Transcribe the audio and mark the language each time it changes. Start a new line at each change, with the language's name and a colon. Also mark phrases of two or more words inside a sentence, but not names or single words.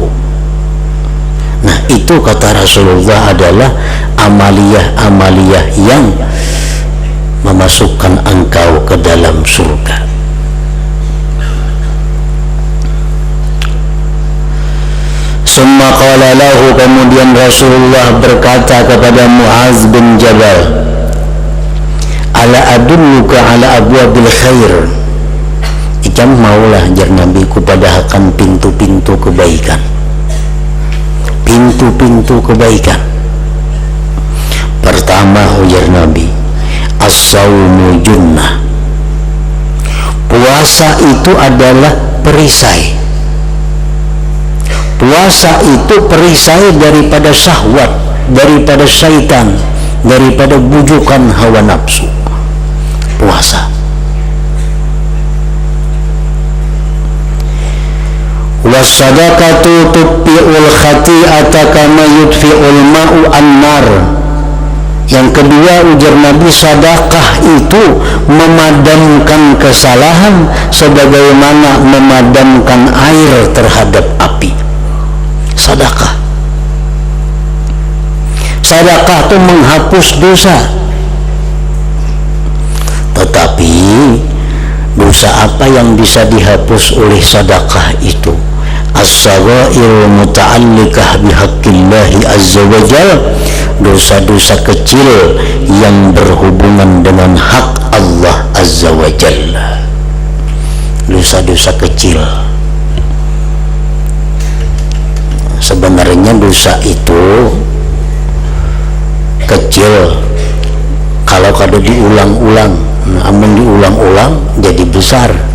Indonesian: Nah itu kata Rasulullah adalah amaliyah-amaliyah yang memasukkan engkau ke dalam surga.
Arabic: ثم قال له,
Indonesian: kemudian Rasulullah berkata kepada Mu'adz bin Jabal,
Arabic: ألا أدلك على أبواب الخير.
Banjar: Ijam maulah jar Nabi kupadahakan pintu-pintu kebaikan.
Indonesian: Pintu-pintu kebaikan. Pertama, ujar Nabi,
Arabic: الصوم جنة.
Indonesian: Puasa itu adalah perisai. Puasa itu perisai daripada syahwat, daripada syaitan, daripada bujukan hawa nafsu.
Arabic: Puasa. والصدقة تطفئ الخطيئة كما يطفئ الماء النار.
Banjar: Yang kedua, ujar Nabi, sedekah itu memadamkan kesalahan sebagaimana memadamkan air terhadap api.
Indonesian: Sedekah. Sedekah itu menghapus dosa. Tetapi dosa apa yang bisa dihapus oleh sedekah itu?
Arabic: الصغائر المتعلقة بحق الله عز وجل,
Indonesian: dosa-dosa kecil yang berhubungan dengan hak Allah
Arabic: عز وجل.
Indonesian: Dosa-dosa kecil.
Banjar: Sebenarnya dosa itu kecil kalau kada diulang-ulang, namun diulang-ulang jadi besar.